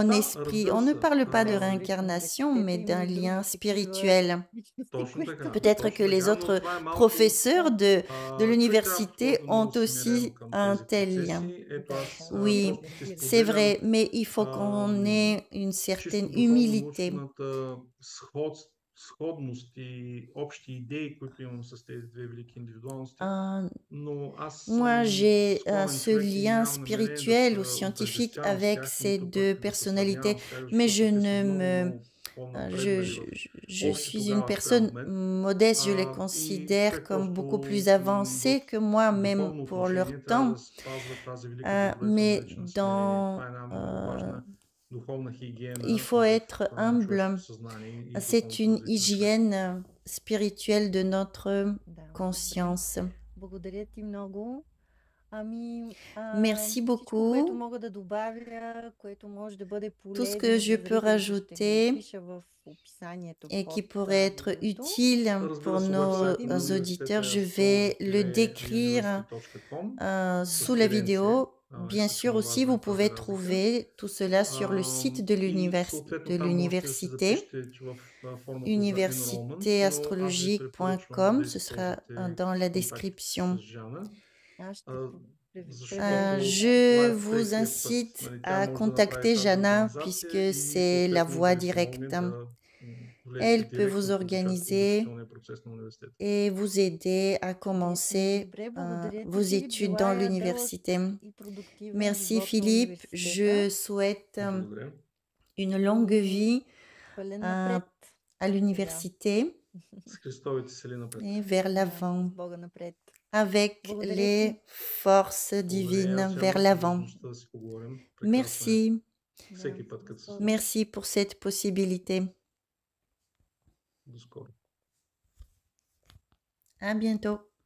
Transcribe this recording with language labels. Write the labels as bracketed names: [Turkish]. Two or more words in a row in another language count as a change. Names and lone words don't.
[Bulgarian] Да, [French] esprit. [Bulgarian] разбира [French] On ne [Bulgarian] се. [French] parle pas de [Bulgarian] А, [French] réincarnation, mais [Bulgarian] Има [French] d'un [Bulgarian] и други [French] lien [Bulgarian] такива [French] spirituel. [Bulgarian] личности, Точно които така. [French] Peut-être [Bulgarian] Точно [French] que les [Bulgarian] така, но [French] autres [Bulgarian] това е малко [French] professeurs de [Bulgarian] човек [French] l'université [Bulgarian] трябва да [French] ont [Bulgarian] подхожда много смирено [French] aussi [Bulgarian] към [French] un [Bulgarian] тези [French] tel lien. [Bulgarian] процеси. Ето аз [French] Oui, [Bulgarian] просто ти [French] C'est vrai, [Bulgarian] споделям [French] mais il faut qu'on ait une [Bulgarian] чисто [French] certaine humilité. [Bulgarian] духовно-научната сходност и общи идеи, които имам с тези две велики индивидуалности, но аз [French] Moi, [Bulgarian] съм [French] j'ai [Bulgarian] скромен [French] ce [Bulgarian] човек и [French] lien [Bulgarian] нямам намерение да [French] spirituel ou [Bulgarian] се [French] scientifique [Bulgarian] отъждествявам с [French] avec [Bulgarian] тях, [French] ces [Bulgarian] нито [French] deux [Bulgarian] пък да се [French] personnalités, [Bulgarian] сравнявам с тях, [French] mais je [Bulgarian] защото те са [French] ne [Bulgarian] много, [French] me... [Bulgarian] много [French] Je, [Bulgarian] по-напреднали в [French] je [Bulgarian] още [French] suis une [Bulgarian] тогава [French] personne [Bulgarian] спрямо мен. [French] modeste, je les [Bulgarian] И [French] considère [Bulgarian] човек [French] comme beaucoup [Bulgarian] просто [French] plus avancés [Bulgarian] в [French] que moi, même [Bulgarian] духовно [French] pour leur [Bulgarian] отношение трябва [French] temps. [Bulgarian] да спазва тази велика добродетел, [French] Mais [Bulgarian] наречена смирение. [French] dans, [Bulgarian] Това е една много важна духовна хигиена [French] il faut [Bulgarian] в [French] être [Bulgarian] човешкото [French] humble. [Bulgarian] съзнание и [French] C'est [Bulgarian] духовното [French] une [Bulgarian] развитие на човека. [French] hygiène spirituelle de notre [Bulgarian] Да. [French] conscience. [Bulgarian] Благодаря ти много. Ами, [French] Merci [Bulgarian] всичко, което [French] beaucoup. [Bulgarian] мога да добавя, което може да бъде [French] Tout ce que [Bulgarian] полезно [French] je [Bulgarian] за [French] peux [Bulgarian] зрителите, ще го [French] rajouter [Bulgarian] пиша в описанието [French] et qui [Bulgarian] под [French] pourrait être [Bulgarian] видеото. [French] utile pour [Bulgarian] Разбира се, [French] nos [Bulgarian] уебсайта на [French] auditeurs, [Bulgarian] университета [French] je vais le décrire son-university.com sous la vidéo. Bien sûr, aussi, vous pouvez [Bulgarian] разлика. [French] trouver tout cela sur le site de [Bulgarian] И съответно там можете да си [French] l'université, [Bulgarian] запишете, че в формата за enrollment, но аз ви препоръчвам [French] universitéastrologique.com. [Bulgarian] да [French] Ce sera [Bulgarian] използвате [French] dans la [Bulgarian] контактите [French] description. [Bulgarian] с Жана, Аз ще защото [French] Je [Bulgarian] това е [French] vous [Bulgarian] прекият [French] incite [Bulgarian] път. Нали, тя [French] à [Bulgarian] може да направи [French] contacter [Bulgarian] тази [French] Jana [Bulgarian] организация [French] puisque [Bulgarian] и [French] c'est la [Bulgarian] съответно [French] voie [Bulgarian] да ви помогне [French] directe. [Bulgarian] да влезете [French] Elle peut [Bulgarian] директно [French] vous [Bulgarian] в участие в [French] organiser [Bulgarian] обучителния процес на университета. [French] et vous aider à commencer [Bulgarian] Добре, благодаря ти, [French] vos [Bulgarian] Филип. [French] études dans [Bulgarian] Желая дълъг [French] l'université. [Bulgarian] и продуктивен [French] Merci [Bulgarian] живот на [French] Philippe, [Bulgarian] университета. [French] je souhaite [Bulgarian] Благодаря. [French] une longue vie [Bulgarian] Пълен [French] à, [Bulgarian] напред. [French] à l'université [Bulgarian] С Христовите сели напред. [French] et vers [Bulgarian] Да, [French] l'avant, [Bulgarian] с Бога напред. [French] avec [Bulgarian] Благодаря [French] les [Bulgarian] ти. [French] forces [Bulgarian] Благодаря. [French] divines [Bulgarian] Аз [French] vers [Bulgarian] имам [French] l'avant. [Bulgarian] възможността да си поговорим. Прекрасно е. [French] Merci, [Bulgarian] Всеки път, като се Да. [French] merci pour cette possibilité. [Bulgarian] до скоро. [French] À bientôt.